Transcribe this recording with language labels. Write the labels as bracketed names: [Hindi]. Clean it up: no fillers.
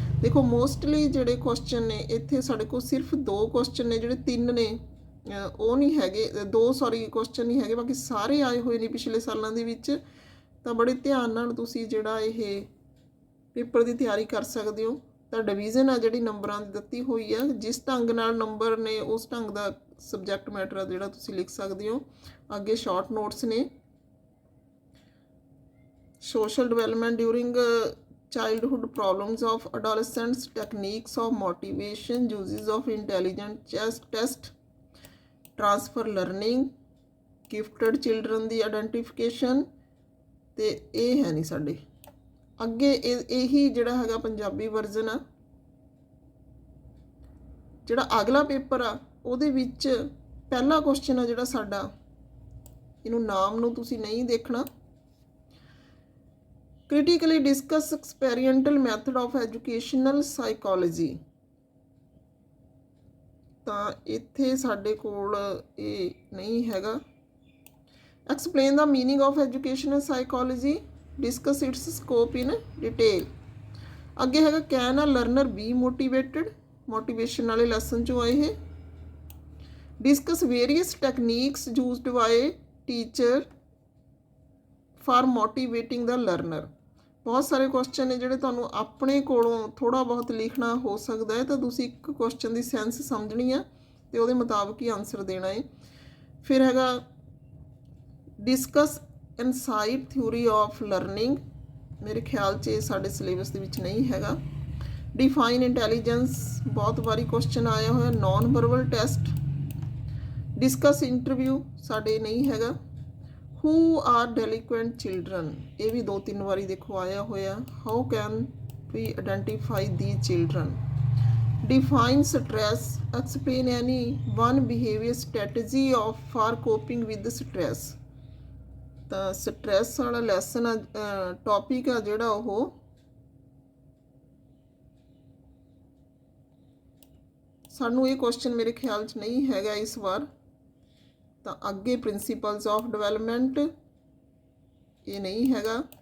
[Punjabi] ਦੇਖੋ ਮੋਸਟਲੀ ਜਿਹੜੇ ਕੁਐਸਚਨ ਨੇ ਇੱਥੇ ਸਾਡੇ ਕੋਲ ਸਿਰਫ 2 ਕੁਐਸਚਨ ਨੇ, ਜਿਹੜੇ 3 ਨੇ ਉਹ ਨਹੀਂ ਹੈਗੇ, 2 ਕੁਐਸਚਨ ਨਹੀਂ ਹੈਗੇ, ਬਾਕੀ ਸਾਰੇ ਆਏ ਹੋਏ ਨੇ ਪਿਛਲੇ ਸਾਲਾਂ ਦੇ ਵਿੱਚ। ਤਾਂ ਬੜੇ ਧਿਆਨ ਨਾਲ ਤੁਸੀਂ ਜਿਹੜਾ ਇਹ ਪੇਪਰ ਦੀ ਤਿਆਰੀ ਕਰ ਸਕਦੇ ਹੋ। ਤਾਂ ਡਿਵੀਜ਼ਨ ਆ ਜਿਹੜੀ ਨੰਬਰਾਂ ਦੀ ਦਿੱਤੀ ਹੋਈ ਆ, ਜਿਸ ਢੰਗ ਨਾਲ ਨੰਬਰ ਨੇ ਉਸ ਢੰਗ ਦਾ ਸਬਜੈਕਟ ਮੈਟਰ ਆ ਜਿਹੜਾ ਤੁਸੀਂ ਲਿਖ ਸਕਦੇ ਹੋ। ਅੱਗੇ ਸ਼ਾਰਟ ਨੋਟਸ ਨੇ। [English] Social development during childhood problems of adolescents, techniques of motivation, uses of intelligent test, transfer learning, gifted children ਦੀ identification। [Punjabi] ਤੇ ਇਹ ਹੈ ਨਹੀਂ ਸਾਡੇ ਅੱਗੇ ਇਹੀ ਜਿਹੜਾ ਹੈਗਾ ਪੰਜਾਬੀ ਵਰਜ਼ਨ ਆ। ਜਿਹੜਾ ਅਗਲਾ ਪੇਪਰ ਆ ਉਹਦੇ ਵਿੱਚ ਪਹਿਲਾ ਕੁਐਸਚਨ ਆ ਜਿਹੜਾ ਸਾਡਾ, ਇਹਨੂੰ ਨਾਮ ਨੂੰ ਤੁਸੀਂ ਨਹੀਂ ਦੇਖਣਾ। [English] critically discuss experimental method of educational psychology। [Punjabi] ਤਾਂ ਇੱਥੇ ਸਾਡੇ ਕੋਲ ਇਹ ਨਹੀਂ ਹੈਗਾ। [English] explain the meaning of educational psychology, discuss its scope in detail। [Punjabi] ਅੱਗੇ ਹੈਗਾ [English] can a learner be motivated, [Punjabi] motivation ਵਾਲੇ ਲੈਸਨ ਚੋਂ ਆਏ ਇਹ। [English] discuss various techniques used by teacher for motivating the learner। [Punjabi] ਬਹੁਤ ਸਾਰੇ ਕੁਐਸਚਨ ਨੇ ਜਿਹੜੇ ਤੁਹਾਨੂੰ ਆਪਣੇ ਕੋਲੋਂ ਥੋੜ੍ਹਾ ਬਹੁਤ ਲਿਖਣਾ ਹੋ ਸਕਦਾ ਹੈ, ਤਾਂ ਤੁਸੀਂ ਇੱਕ ਕੁਐਸਚਨ ਦੀ ਸੈਂਸ ਸਮਝਣੀ ਆ ਅਤੇ ਉਹਦੇ ਮੁਤਾਬਕ ਹੀ ਆਨਸਰ ਦੇਣਾ ਹੈ। ਫਿਰ ਹੈਗਾ [English] discuss insight theory of learning, [Punjabi] ਮੇਰੇ ਖਿਆਲ 'ਚ ਇਹ ਸਾਡੇ ਸਿਲੇਬਸ ਦੇ ਵਿੱਚ ਨਹੀਂ ਹੈਗਾ। [English] define intelligence, [Punjabi] ਬਹੁਤ ਵਾਰੀ ਕੁਐਸਚਨ ਆਇਆ ਹੋਇਆ। [English] Non verbal test. [Punjabi] Discuss interview ਸਾਡੇ ਨਹੀਂ ਹੈਗਾ। [English] who are delinquent children, [Punjabi] ਇਹ ਵੀ 2-3 ਵਾਰੀ ਦੇਖੋ ਆਇਆ ਹੋਇਆ। [English] how can we identify these children। define stress, explain any one behavior strategy of for coping with stress। [Punjabi] ਤਾਂ ਸਟ੍ਰੈਸ ਵਾਲਾ ਲੈਸਨ ਆ, ਟੌਪਿਕ ਆ ਜਿਹੜਾ ਉਹ ਸਾਨੂੰ ਇਹ ਕੁਐਸਚਨ ਮੇਰੇ ਖਿਆਲ 'ਚ ਨਹੀਂ ਹੈਗਾ ਇਸ ਵਾਰ। ਤਾਂ ਅੱਗੇ [English] principles of development, [Punjabi] ਇਹ ਨਹੀਂ ਹੈਗਾ।